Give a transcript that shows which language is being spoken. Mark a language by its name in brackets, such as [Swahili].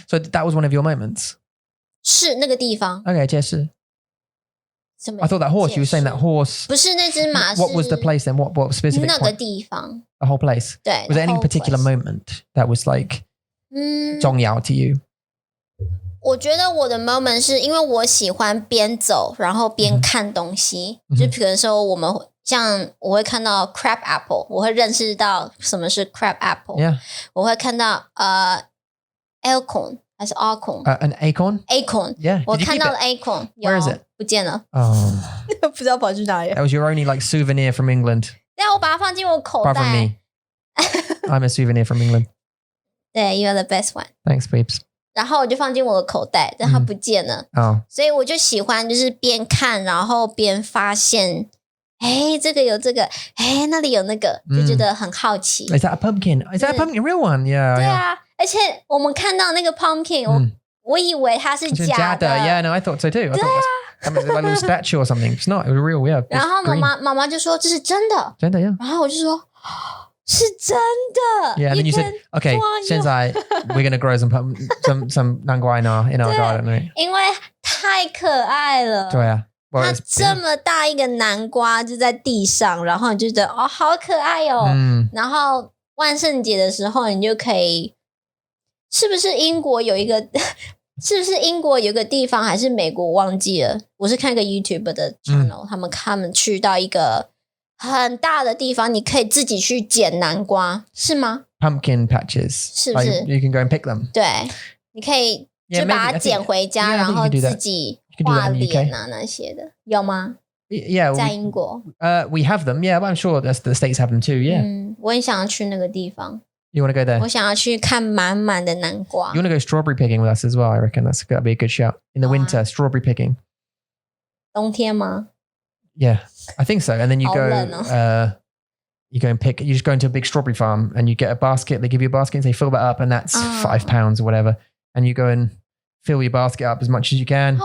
[English] So that was one of your moments? [Chinese] 是那个地方。 [English] Okay, [Chinese] 解释。 [English] I thought that horse, you were saying that horse. [Chinese] 不是那只马 [English] What was the place then? What specific [Chinese] 那个地方 [English] The whole place? [Chinese] 对 [English] Was there any particular moment that was like 重要 to you? [Chinese] 我觉得我的 moment 是因为我喜欢边走然后边看东西，就比如说我会看到 crab apple， 我会认识到什么是 crab apple， 我会看到acorn 还是 acorn [English] an acorn yeah [Chinese] 我看到了 acorn [English] Where is it [Chinese] 不见了不知道跑去哪里 [English] That was your only like souvenir from England [Chinese] 对啊我把它放进我口袋 [English] Apart from me I'm a souvenir from England [Chinese] 对 [English] You're the best one Thanks peeps [Chinese] 然后我就放进我的口袋但它不见了所以我就喜欢就是边看然后边发现这个有这个那里有那个就觉得很好奇 [English] Is that a pumpkin? Is that a pumpkin? Real one? Yeah [Chinese] 对啊而且我们看到那个 pumpkin 我以为它是假的 [English] Yeah, no, I thought so too. I thought it was like a little statue or something. It's not. It was real, yeah. [Chinese] 然后妈妈就说这是真的真的 [English] yeah. [Chinese] 然后我就说是真的 [English] Yeah, and then you said, okay, 现在 we're going to grow some 南瓜 in our garden, right? [Chinese] 因为太可爱了对啊它这么大一个南瓜就在地上然后你就觉得好可爱然后万圣节的时候你就可以是不是英国有一个地方还是美国忘记了我是看一个 YouTube 的 channel 他们去到一个很大的地方你可以自己去捡南瓜是吗 [English] Pumpkin patches [Chinese] 是不是 [English] like you can go and pick them [Chinese] 对你可以就把它捡回家然后自己画脸啊那些的有吗 [English] Yeah [Chinese] 在英国 [English] we have them yeah but I'm sure the States have them too yeah [Chinese] 我很想要去那个地方 [English] You want to go there? [Chinese] 我想要去看满满的南瓜 [English] You want to go strawberry picking with us as well I reckon that'd be a good shout In the winter strawberry picking [Chinese] 冬天吗 [English] Yeah I think so and then you go you go and pick you just go into a big strawberry farm and you get a basket they give you a basket and say fill that up and that's £5 or whatever and you go and fill your basket up as much as you can